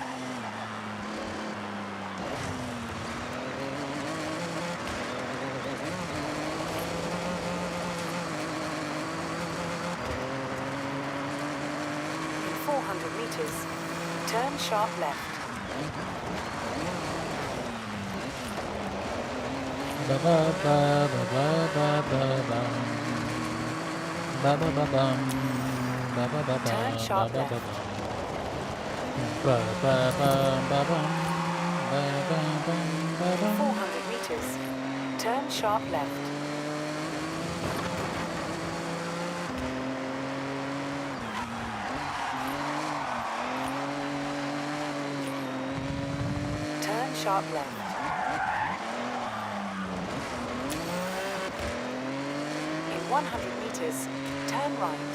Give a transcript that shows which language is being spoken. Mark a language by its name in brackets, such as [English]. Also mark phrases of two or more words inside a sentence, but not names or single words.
[English] In 400 meters, turn sharp left. Ba ba ba ba ba ba ba ba. Ba ba ba bum. Ba ba ba ba Turn ba sharp ba ba left. ba. Ba ba ba ba bum. Ba ba bum ba In bum. 400 meters, turn sharp left. Turn sharp left. In 100 meters, turn right.